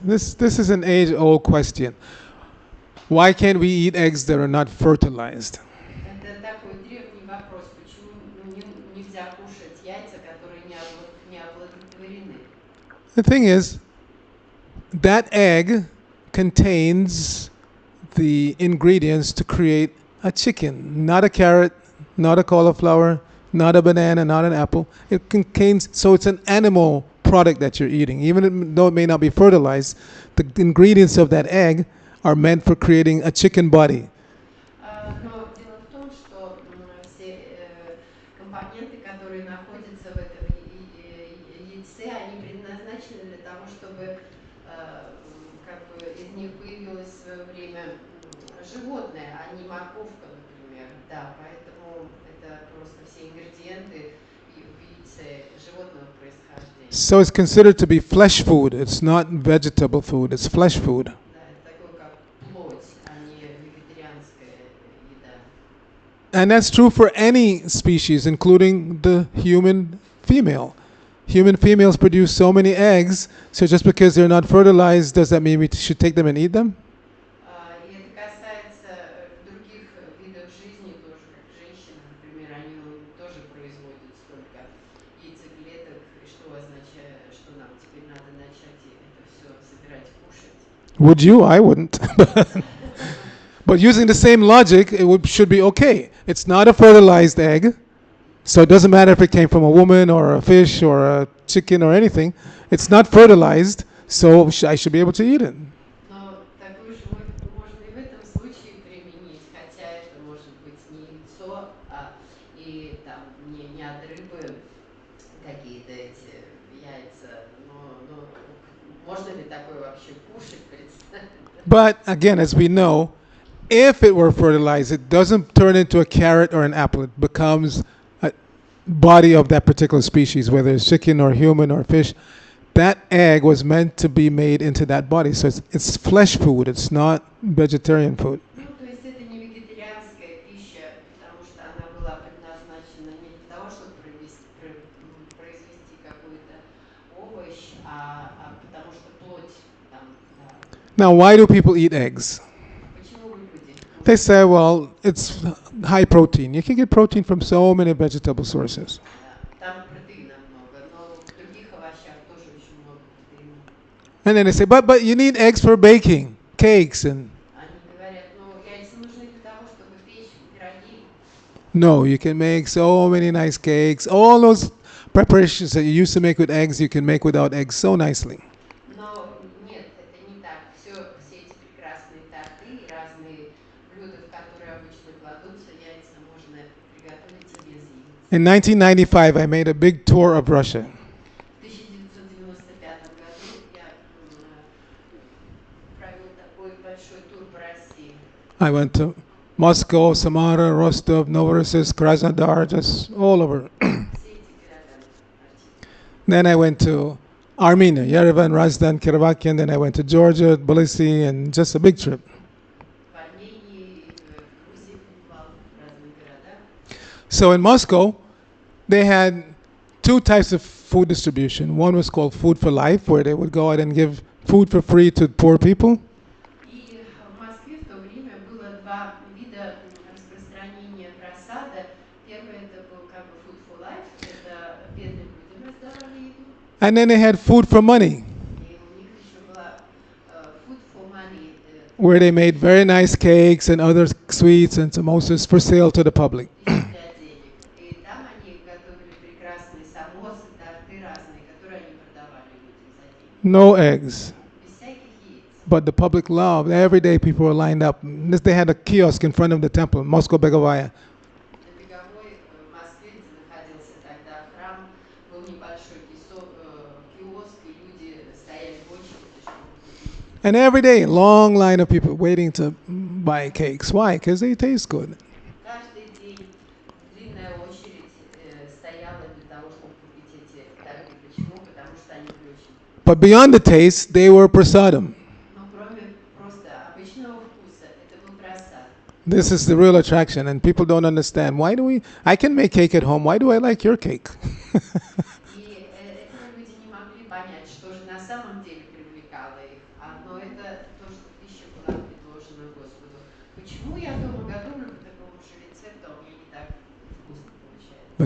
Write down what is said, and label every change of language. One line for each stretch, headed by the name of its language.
English: This is an age-old question. Why can't we eat eggs that are not fertilized?
Russian: Это такой древний вопрос, почему нельзя кушать яйца, которые не оплодотворены.
English: The thing is, that egg contains the ingredients to create a chicken, not a carrot, not a cauliflower, not a banana, not an apple. It contains, so it's an animal product that you're eating. Even though it may not be fertilized, the ingredients of that egg are meant for creating a chicken body.
Russian: Но дело в том, что все компоненты, которые находятся в этом яйце, они предназначены для того, чтобы как бы из них появилось в свое время животное, а не морковка, например. Да, поэтому это просто все ингредиенты в яйце животного происхождения.
English: So it's considered to be flesh food. It's not vegetable food. It's flesh food.
Russian: Да, это такое как плоть, а не вегетарианская еда.
English: And that's true for any species, including the human female. Human females produce so many eggs, so just because they're not fertilized, does that mean we should take them and eat them?
Russian: И это касается других видов жизни тоже, как женщины, например, они тоже производят столько яйцеклеток, и что означает, что нам теперь надо начать это все собирать, кушать.
English: Would you? I wouldn't. But using the same logic, should be okay. It's not a fertilized egg, so it doesn't matter if it came from a woman or a fish or a chicken or anything. It's not fertilized, so I should be able to eat it.
Russian: Но такую же логику можно и в этом случае применить, хотя это может быть не яйцо, и там не от рыбы какие-то эти яйца, но можно ли такое вообще кушать, представить?
English: But again, as we know, if it were fertilized, it doesn't turn into a carrot or an apple. It becomes a body of that particular species, whether it's chicken or human or fish. That egg was meant to be made into that body. So it's flesh food. It's not vegetarian food.
Russian: Ну, то есть это не вегетарианская пища, потому что она была предназначена не для того, чтобы произвести какой-то овощ, а потому что плоть там, да.
English: Now, why do people eat eggs?
Russian: Почему люди
English: They say, well, it's high protein. You can get protein from so many vegetable sources.
Russian: там протеина много, но в других овощах тоже очень много протеина.
English: And then they say, but you need eggs for baking, cakes, and
Russian: Они говорят, ну, яйца нужны для того, чтобы печь пироги.
English: no, you can make so many nice cakes. All those preparations that you used to make with eggs, you can make without eggs so nicely.
Russian: Но нет, это не так. Все эти прекрасные торты и разные блюда, в которые обычно кладутся яйца, можно приготовить и без яиц.
English: In 1995, I made a big tour of Russia.
Russian: В 1995 году я провел такой большой тур по России.
English: I went to Moscow, Samara, Rostov, Novorossiysk, Krasnodar, just all over.
Russian: Все эти города. Арчита.
English: Then I went to Armenia, Yerevan, Razdan, Kirvakian. Then I went to Georgia, Tbilisi, and just a big trip.
Russian: В Армении, в Грузии побывал, в разных городах.
English: So in Moscow, they had two types of food distribution. One was called Food for Life, where they would go out and give food for free to poor people.
Russian: И в Москве в то время было два вида распространения просада. Первое это был как бы food for life, это бедным людям раздавали еду.
English: And then they had Food for Money,
Russian: И у них еще была food for money,
English: where they made very nice cakes and other sweets and samosas for sale to the public.
Russian: пища для денег. И там они готовили прекрасные самосы, торты разные, которые они продавали людям за деньги.
English: No eggs.
Russian: Без всяких яиц.
English: But the public loved. Every day people were lined up. They had a kiosk in front of the temple, Moscow Begovaya.
Russian: На Беговой в Москве, где находился тогда храм, был небольшой киоск, и люди стояли в очереди, чтобы купить.
English: And every day, long line of people waiting to buy cakes. Why? Because they taste good.
Russian: Каждый день длинная очередь стояла для того, чтобы купить эти торты. Почему? Потому что они были очень...
English: But beyond the taste, they were prasadam.
Russian: Но кроме просто обычного вкуса, это был просад.
English: This is the real attraction, and people don't understand. Why do we? I can make cake at home. Why do I like your cake?
Russian: И этого люди не могли понять, что же на самом деле привлекало их. Но это то, что пища была предложена Господу. Почему я дома готовлю по такому же рецепту, а у меня не так вкусно получается?